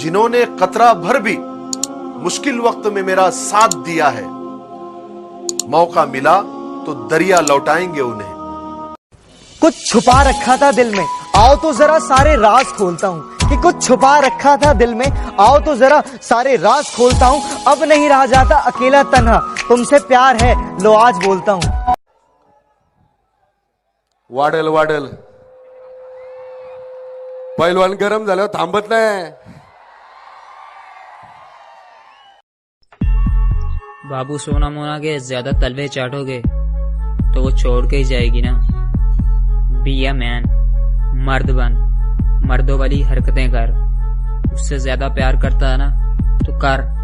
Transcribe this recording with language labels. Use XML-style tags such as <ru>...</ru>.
<hi>जिन्होंने कतरा भर भी मुश्किल वक्त में मेरा साथ दिया है, मौका मिला तो दरिया लौटाएंगे उन्हें। कुछ छुपा रखा था दिल में, आओ तो जरा सारे राज खोलता हूँ। कि कुछ छुपा रखा था दिल में, आओ तो जरा सारे राज खोलता हूँ। अब नहीं रहा जाता अकेला तन्हा, तुमसे प्यार है लो आज बोलता हूँ।</hi> <mr>वाढेल वाढेल, पैलवान गरम झाल्यावर थांबत नाही।</mr> <hi>बाबू सोना मोना के ज्यादा तलवे चाटोगे तो वो छोड़ के ही जाएगी ना।</hi> <en>be a man,</en> <hi>मर्द बन, मर्दों वाली हरकतें कर। उससे ज्यादा प्यार करता है ना तो कर।</hi>